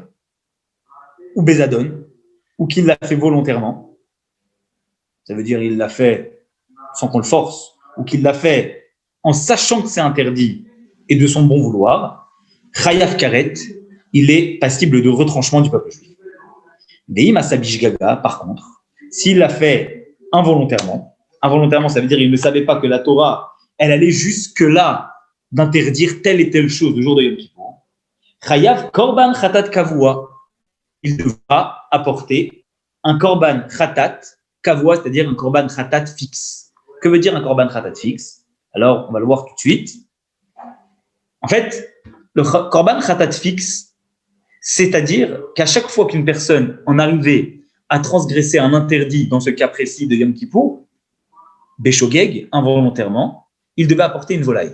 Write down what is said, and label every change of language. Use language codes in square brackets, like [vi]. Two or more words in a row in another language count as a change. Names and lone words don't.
[fr] Ou bezadon, ou qu'il l'a fait volontairement, ça veut dire qu'il l'a fait sans qu'on le force, ou qu'il l'a fait en sachant que c'est interdit et de son bon vouloir, [he] חייב כרת, [fr] il est passible de retranchement du peuple juif. [he] ואם עשה בשגגה, [fr] par contre, s'il l'a fait involontairement, ça veut dire qu'il ne savait pas que la Torah, elle allait jusque-là d'interdire telle et telle chose le jour de Yom Kippour, [he] חייב קרבן חטאת קבוע, [fr] il devra apporter un [he] קרבן חטאת, קבוע, [fr] c'est-à-dire un [he] קרבן חטאת [fr] fixe. Que veut dire un [he] קרבן חטאת [fr] fixe? Alors, on va le voir tout de suite. En fait, le [he] קרבן חטאת [fr] fixe, c'est-à-dire qu'à chaque fois qu'une personne en arrivait à transgresser un interdit, dans ce cas précis de Yom Kippour, Beshogeg, involontairement, il devait apporter une volaille.